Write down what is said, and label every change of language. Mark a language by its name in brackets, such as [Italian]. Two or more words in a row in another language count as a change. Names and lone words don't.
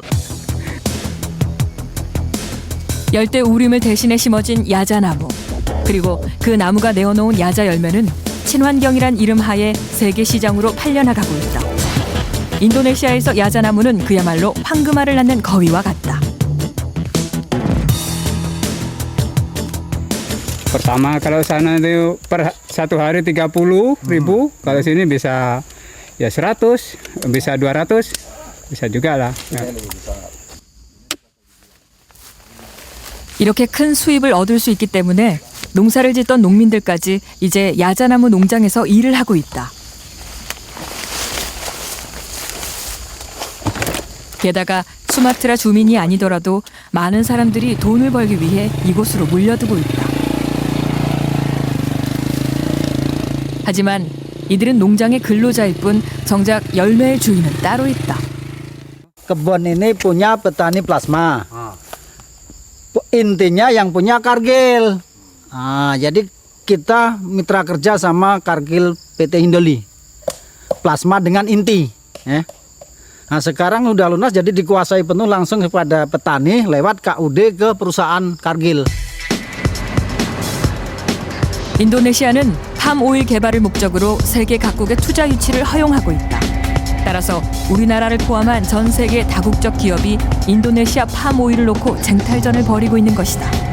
[Korean] 열대우림을 대신해 심어진 야자나무. 그리고 그 나무가 내어놓은 야자 열매는 친환경이란 이름 하에 세계 시장으로 팔려나가고 있다. 인도네시아에서 야자나무는 그야말로 황금알을 낳는 거위와 같다. [Indonesian] Pertama kalau sana itu per 1 hari 30.000, kalau sini bisa ya 100, bisa 200, bisa juga lah. [Korean] 이렇게 큰 수입을 얻을 수 있기 때문에 농사를 짓던 농민들까지 이제 야자나무 농장에서 일을 하고 있다. 게다가 수마트라 주민이 아니더라도 많은 사람들이 돈을 벌기 위해 이곳으로 몰려들고 있다. 하지만 이들은 농장의 근로자일 뿐 정작 열매의 주인은 따로 있다. [Indonesian] Kebun ini punya petani plasma. Intinya yang punya Cargill. Jadi kita mitra kerja sama Cargill PT Hindoli. Plasma dengan inti. Nah sekarang udah lunas jadi dikuasai penuh langsung kepada petani lewat KUD ke perusahaan Cargill. [Korean] 인도네시아는 팜 오일 개발을 목적으로 세계 각국의 투자 유치를 허용하고 있다. 따라서 우리나라를 포함한 전 세계 다국적 기업이 인도네시아 팜 오일을 놓고 쟁탈전을 벌이고 있는 것이다.